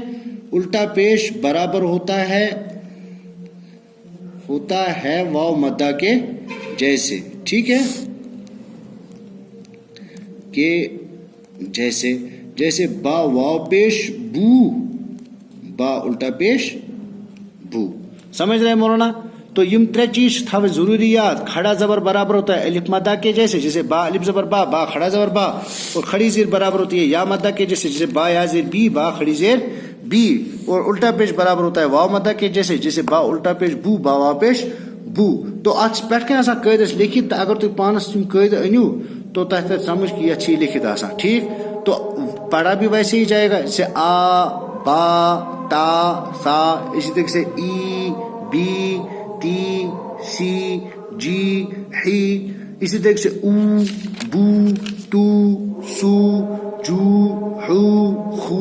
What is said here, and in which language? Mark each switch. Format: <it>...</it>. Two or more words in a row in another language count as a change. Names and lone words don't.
<ur>الٹا پیش برابر ہوتا ہے واو مدہ کے جیسے. ٹھیک ہے. کہ جیسے با واو پیش بو با الٹا پیش بو. سمجھ رہے مولانا؟</ur> <ks>تو یم ترے چیز تھا ضروری یاد.</ks> <ur>کھڑا زبر برابر ہوتا ہے الف مدہ کے جیسے. جیسے با الف زبر با با کھڑا زبر با. اور کھڑی زیر برابر ہوتی ہے یا مدہ کے جیسے. جیسے با یا زیر بی با کھڑی زیر بی. اور الٹا پیش برابر ہوتا ہے واو مدہ کے جیسے. جیسے با الٹا پیش بو با واو پیش بو.</ur> <ks>تو ات پہ آسان قاعدہ لکھت. اگر تھی پانس قاعدہ انیو تو تہ سمجھ کہ یہ لکھت آسان.</ks> <ur>ٹھیک. تو پڑھا بھی ویسے ہی جائے گا. جیسے آ با تا سا. اسی طریقے سے ای بی تی سی جی ہی. اسی طریقے سے او بو تو سو جو ہو خو.</ur>